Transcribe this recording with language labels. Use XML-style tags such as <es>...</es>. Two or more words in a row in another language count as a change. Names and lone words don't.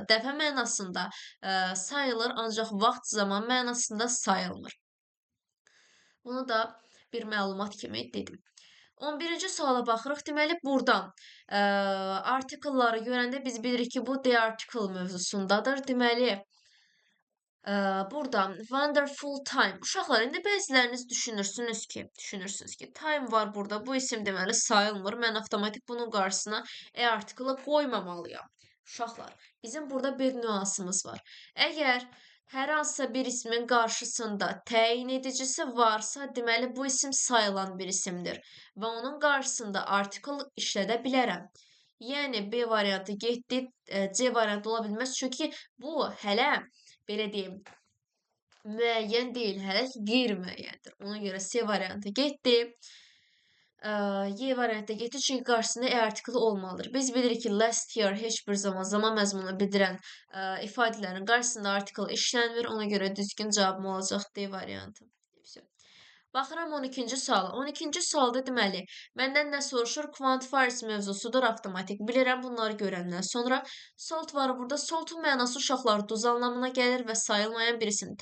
<az>Dəfə mənasında sayılır, ancaq vaxt, zaman mənasında sayılmır. Bunu da bir məlumat kimi dedim. 11-ci suala baxırıq. Deməli, buradan artikelları görəndə biz bilirik ki, bu</az> <en>the article</en> <az>mövzusundadır. Deməli, buradan</az> <en>wonderful time.</en> <az>Uşaqlar, indi bəziləriniz düşünürsünüz ki, time var burada. Bu isim deməli sayılmır. Mən avtomatik bunun qarşısına article qoymamalıyam. Uşaqlar, bizim burada bir nüansımız var. Əgər hər hansısa bir ismin qarşısında təyin edicisi varsa, deməli bu isim sayılan bir isimdir və onun qarşısında artikel işlədə bilərəm. Yəni B variantı getdi, C variantı ola bilməz. Çünki bu hələ belə deyim, müəyyən deyil, hələ qeyri-müəyyəndir. Ona görə C variantı getdi. Y variantda getdi, çünki qarşısında artikel olmalıdır. Biz bilirik ki,</az> <en>last year</en> <az>heç bir zaman məzmununu bildirən ifadələrin qarşısında artikel işlənmir. Ona görə düzgün cavabım olacaq D variantı. Baxıram 12-ci suala. 12-ci sualda deməli, məndən nə soruşur? Quantifiers mövzusudur, avtomatik bilirəm. Bunları görəndən sonra salt var burada. Saltun mənası uşaqlar duz anlamına gəlir və sayılmayan bir isimdir.</az>